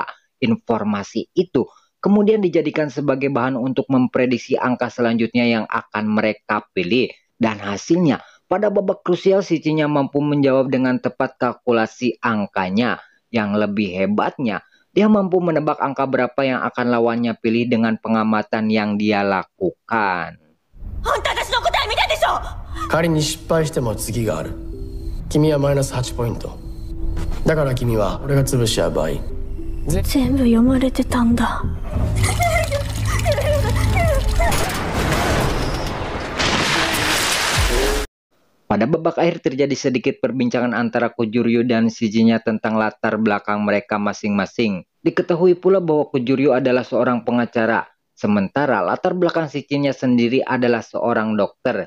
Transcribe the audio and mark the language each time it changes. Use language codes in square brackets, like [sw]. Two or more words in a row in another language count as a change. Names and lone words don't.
[id] Informasi itu kemudian dijadikan sebagai bahan untuk memprediksi angka selanjutnya yang akan mereka pilih. Dan hasilnya, pada babak krusial Cicinya mampu menjawab dengan tepat kalkulasi angkanya. Yang lebih hebatnya, dia mampu menebak angka berapa yang akan lawannya pilih dengan pengamatan yang dia lakukan. [ja] 仮に失敗しても次がある。君はマイナス8ポイント。だから君は俺が潰しちゃう場合、全部読まれてたんだ。 [id] Pada babak akhir terjadi sedikit perbincangan antara Kujuryu dan Cicinya tentang latar belakang mereka masing-masing. Diketahui pula bahwa Kujuryu adalah seorang pengacara, sementara latar belakang Cicinya sendiri adalah seorang dokter.